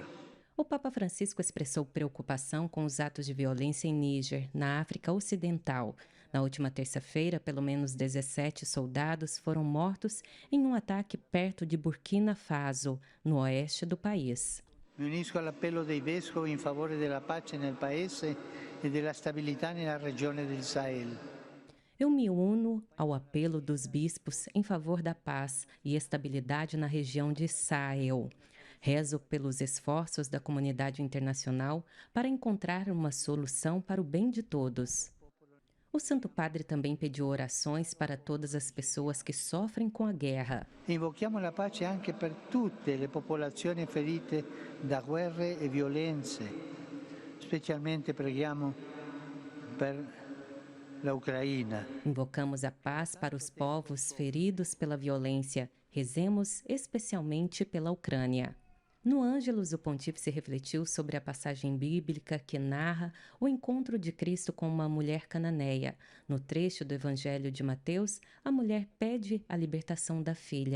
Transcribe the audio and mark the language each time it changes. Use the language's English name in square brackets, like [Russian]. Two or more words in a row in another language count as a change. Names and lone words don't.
[Portuguese] O Papa Francisco expressou preocupação com os atos de violência em Níger, na África Ocidental. Na última terça-feira, pelo menos 17 soldados foram mortos em um ataque perto de Burkina Faso, no oeste do país. [Italian] Me unisco [Portuguese] ao apelo [Italian] dei vescovi em favore della pace nel paese e della stabilità nella regione del Sahel. [Portuguese] Eu me uno ao apelo dos bispos em favor da paz e estabilidade na região de Sahel. Rezo pelos esforços da comunidade internacional para encontrar uma solução para o bem de todos. O Santo Padre também pediu orações para todas as pessoas que sofrem com a guerra. [Italian] Invochiamo la pace anche per tutte le popolazioni ferite da guerre e violenze. Specialmente preghiamo per la Ucraina. [Portuguese] Invocamos a paz para os povos feridos pela violência. Rezemos especialmente pela Ucrânia. No Ângelus, o pontífice refletiu sobre a passagem bíblica que narra o encontro de Cristo com uma mulher cananeia. No trecho do Evangelho de Mateus, a mulher pede a libertação da filha.